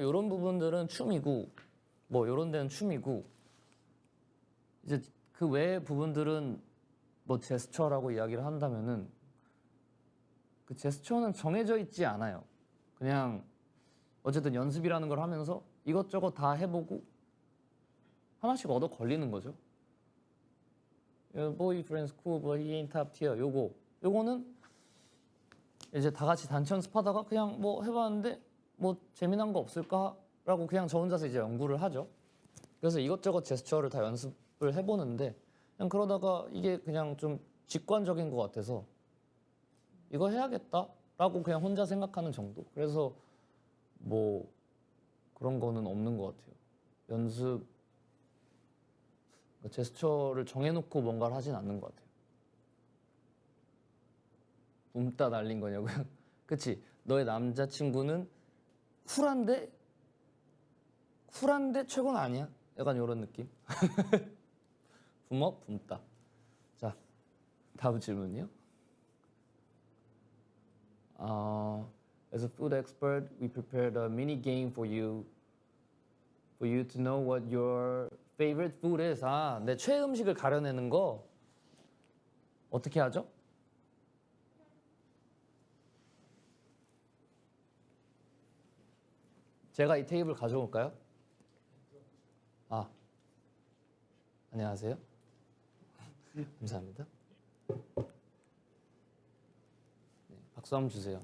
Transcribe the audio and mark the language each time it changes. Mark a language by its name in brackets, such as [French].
[Korean] 이런 부분들은 춤이고 뭐 이런 데는 춤이고 이제 그 외의 부분들은 뭐 제스처라고 이야기를 한다면은 그 제스처는 정해져 있지 않아요. 그냥 어쨌든 연습이라는 걸 하면서 이것저것 다 해보고 하나씩 얻어 걸리는 거죠. [English] boyfriend's cool but he ain't top tier. [Korean] 요거는 이제 다 같이 단체 연습하다가 그냥 뭐 해봤는데 뭐 재미난 거 없을까라고 그냥 저 혼자서 이제 연구를 하죠. 그래서 이것저것 제스처를 다 연습을 해보는데 그냥 그러다가 이게 그냥 좀 직관적인 것 같아서 이거 해야겠다라고 그냥 혼자 생각하는 정도. 그래서 뭐 그런 거는 없는 것 같아요. 연습 제스처를 정해놓고 뭔가를 하진 않는 것 같아요. 붐따 날린 거냐고요? 그치? 너의 남자친구는 쿨한데 최고는 아니야? 약간 이런 느낌? 붐업, 붐따. 자, 다음 질문이요. [English] As a food expert, we prepared a mini game for you to know what your favorite food is. [Korean] 내 최애 음식을 가려내는 거 어떻게 하죠? 제가 이 테이블 가져올까요? 안녕하세요. 감사합니다. 네, 박수 한번 주세요.